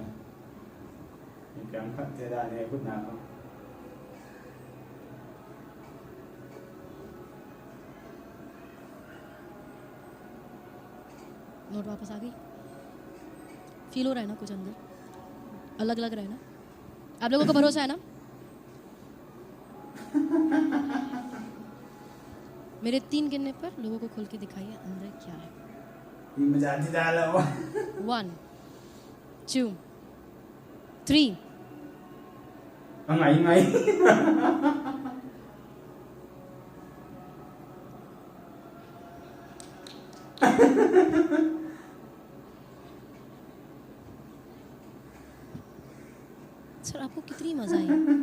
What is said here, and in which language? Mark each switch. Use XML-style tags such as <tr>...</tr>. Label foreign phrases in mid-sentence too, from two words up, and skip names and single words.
<th>มีการพัฒนาในพุทธนาครับ</th> <hi>नोट वापस आ गई।</hi> <en>feel ho</en> <hi>रहा है ना कुछ अंदर? अलग लग रहा है ना? आप लोगों को भरोसा है ना? मेरे 3 गिनने पर लोगों को खोल के दिखाइए अंदर क्या है।</hi> <th>มีมาจากที่ได้แล้ว 1 2 3 เอาไงไง</th> <hi>सर आपको कितनी मजा आई?</hi>